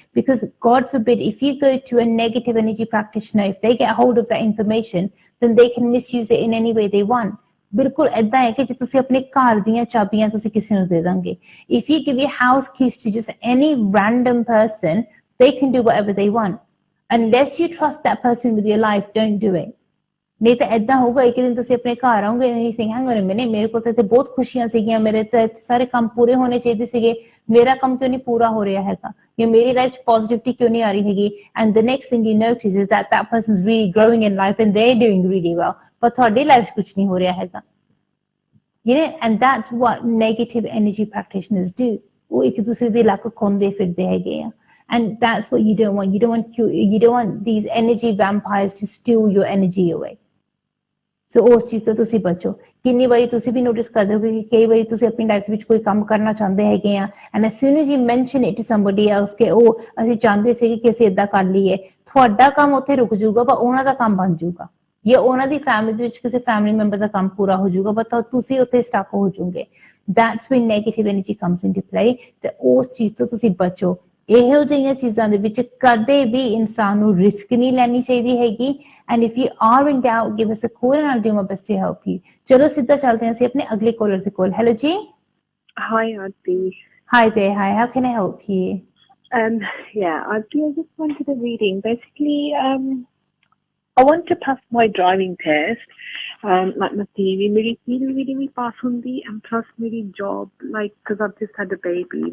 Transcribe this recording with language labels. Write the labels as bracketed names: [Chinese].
[English] Because God forbid, if you go to a negative energy practitioner, if they get hold of that information, then they can misuse it in any way they want. [Punjabi] ਬਿਲਕੁਲ ਏਦਾਂ ਹੈ ਕਿ ਜੇ ਤੁਸੀਂ ਆਪਣੇ ਘਰ ਦੀਆਂ ਚਾਬੀਆਂ ਤੁਸੀਂ ਕਿਸੇ ਨੂੰ ਦੇ ਦੋਗੇ, [English] if you give your house keys to just any random person, they can do whatever they want. Unless you trust that person with your life, don't do it. [Punjabi] ਨਹੀਂ ਤਾਂ ਏਦਾਂ ਹੋਊਗਾ, ਇੱਕ ਦਿਨ ਤੁਸੀਂ ਆਪਣੇ ਘਰ ਆਓਗੇ [English] and you think, hang on a minute, [Punjabi] ਮੇਰੇ ਕੋਲ ਤਾਂ ਇੱਥੇ ਬਹੁਤ ਖੁਸ਼ੀਆਂ ਸੀਗੀਆਂ, ਮੇਰੇ ਤਾਂ ਸਾਰੇ ਕੰਮ ਪੂਰੇ ਹੋਣੇ ਚਾਹੀਦੇ ਸੀਗੇ, ਮੇਰਾ ਕੰਮ ਕਿਉਂ ਨਹੀਂ ਪੂਰਾ ਹੋ ਰਿਹਾ ਹੈਗਾ, ਜਾਂ ਮੇਰੀ ਲਾਈਫ 'ਚ ਪੋਜ਼ਿਟਿਵਿਟੀ ਕਿਉਂ ਨਹੀਂ ਆ ਰਹੀ ਹੈਗੀ, [English] and the next thing you notice is that that person's really growing in life and they're doing really well, [Punjabi] but ਤੁਹਾਡੀ ਲਾਈਫ 'ਚ ਕੁਝ ਨਹੀਂ ਹੋ ਰਿਹਾ ਹੈਗਾ. [English] And that's what negative energy practitioners do. [Punjabi] ਉਹ ਇੱਕ ਦੂਸਰੇ ਦੀ ਲੱਕ ਖੋਂਦੇ ਫਿਰਦੇ ਹੈਗੇ ਆ, [English] and that's what you don't want. You don't want these energy vampires to steal your energy away. [Punjabi] ਸੋ ਉਸ ਚੀਜ਼ ਤੋਂ ਤੁਸੀਂ ਬਚੋ. ਕਿੰਨੀ ਵਾਰੀ ਤੁਸੀਂ ਵੀ ਨੋਟਿਸ ਕਰਦੇ ਹੋਗੇ ਕਿ ਕਈ ਵਾਰੀ ਤੁਸੀਂ ਆਪਣੀ ਲਾਈਫ ਵਿੱਚ ਕੋਈ ਕੰਮ ਕਰਨਾ ਚਾਹੁੰਦੇ ਹੈਗੇ ਆ, [English] and as soon as you mention it to somebody else [Punjabi] ਕਿ ਉਹ ਅਸੀਂ ਚਾਹੁੰਦੇ ਸੀ ਕਿ ਅਸੀਂ ਏਦਾਂ ਕਰ ਲਈਏ, ਤੁਹਾਡਾ ਕੰਮ ਉੱਥੇ ਰੁਕ ਜਾਊਗਾ, ਪਰ ਉਹਨਾਂ ਦਾ ਕੰਮ ਬਣ ਜਾਊਗਾ, ਜਾਂ ਉਹਨਾਂ ਦੀ ਫੈਮਿਲੀ ਦੇ ਵਿੱਚ ਕਿਸੇ ਫੈਮਿਲੀ ਮੈਂਬਰ ਦਾ ਕੰਮ ਪੂਰਾ ਹੋ ਜਾਊਗਾ, ਪਰ ਤੁਸੀਂ ਉੱਥੇ ਸਟਕ ਹੋ ਜਾਓਗੇ. [English] That's when negative energy comes into play. [Punjabi] ਤੇ ਉਸ ਚੀਜ਼ ਤੋਂ ਤੁਸੀਂ ਬਚੋ. ਇਹੋ ਜਿਹੀਆਂ ਚੀਜ਼ਾਂ ਦੇ ਵਿੱਚ ਕਦੇ ਵੀ ਇਨਸਾਨ ਨੂੰ ਰਿਸਕ ਨਹੀਂ ਲੈਣੀ ਚਾਹੀਦੀ ਹੈਗੀ. [English] And if you are in doubt, give us a call and I'll do my best to help you. [Punjabi] ਚਲੋ ਸਿੱਧਾ ਚੱਲਦੇ ਹਾਂ ਅਸੀਂ ਆਪਣੇ ਅਗਲੇ ਕਾਲਰ ਦੇ ਕੋਲ. ਹੈਲੋ ਜੀ. [English] Hi, Arti. Hi there. Hi. How can I help you? Arti, I just wanted a reading. Basically, I want to pass my driving test. Like my theory, really pass on the, and plus my job, like, because I've just had a baby.